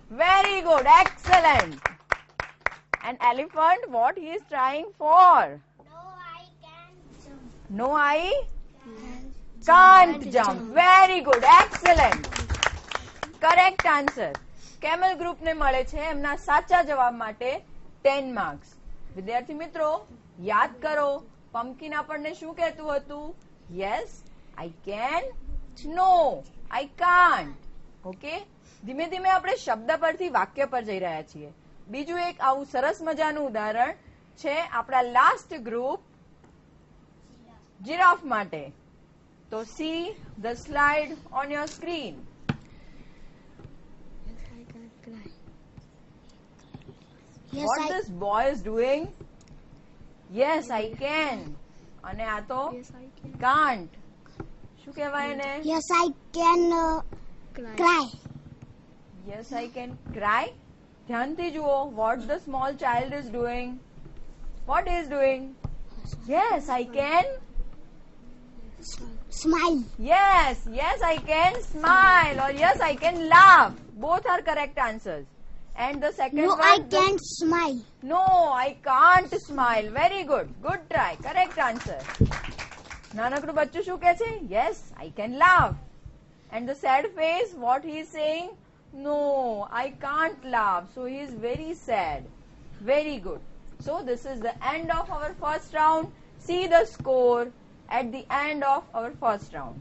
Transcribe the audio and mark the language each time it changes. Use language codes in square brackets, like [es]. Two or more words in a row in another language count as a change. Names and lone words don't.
[en] Very good, excellent. And elephant, what he is trying for? No, I can jump. No, I can't jump. Very good, excellent. Correct answer. Camel group [gu] ને મળે છે એમના સાચા જવાબ માટે 10 માર્ક્સ. વિદ્યાર્થી મિત્રો યાદ કરો, પમ્પકિન આપણને શું કહેતું હતું? [en] yes, I can, no, I can't. [gu] ઓકે, ધીમે ધીમે આપણે શબ્દ પરથી વાક્ય પર જઈ રહ્યા છીએ. બીજું એક આવું સરસ મજાનું ઉદાહરણ છે આપણા [en] last group [gu] જીરાફ માટે. [en] તો see the slide on your screen. What this boy is doing? Yes, I can. [gu] અને આ તો can't. શું કહેવાય એને? [en] Yes, I can cry. Yes, I can cry. [gu] ધ્યાનથી જુઓ. [en] What the small child is doing? What he is doing? Yes, I can. Smile. Yes, yes, I can smile or yes, I can laugh. Both are correct answers. And the second No, one. I can't smile. No, I can't smile. Very good. Good try. Correct answer. [gu] નાનકડું બચ્ચું શું કહે છે? [en] Yes, I can laugh. And the sad face, what he is saying? No, I can't laugh. So he is very sad. Very good. So this is the end of our first round. See the score at the end of our first round.